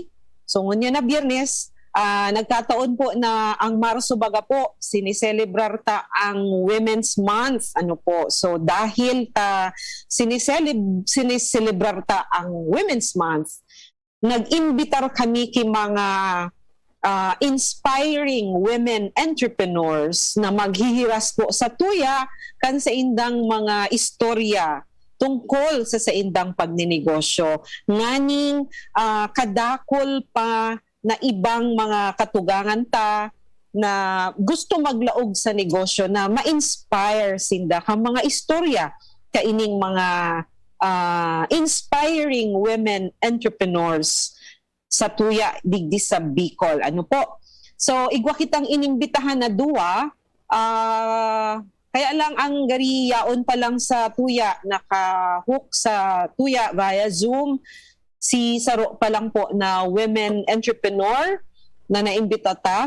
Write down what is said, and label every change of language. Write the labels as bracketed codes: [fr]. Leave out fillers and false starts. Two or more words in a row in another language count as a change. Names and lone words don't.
[bik] So ngunyan na Biyernes, nagkataon po na ang Marso baga po siniselebrar ta ang Women's Month, ano po. So dahil siniselebrar ta ang Women's Month, nag-imbitar kami kay mga [en] inspiring women entrepreneurs [bik] na maghihiras po sa tuya kan sa indang mga istorya tungkol sa indang pagninegosyo. Nganing kadakol pa na ibang mga katugangan ta na gusto maglaog sa negosyo na ma-inspire sinda kang mga istorya kaining mga [en] inspiring women entrepreneurs [bik] sa tuya digdi sa Bicol. Ano po? So igwa kitang inimbitahan na duwa, kaya lang ang gariyaon pa lang sa tuya, naka-hook sa tuya via Zoom. Si Saro pa lang po na [en] women entrepreneur [bik] na naimbita ta.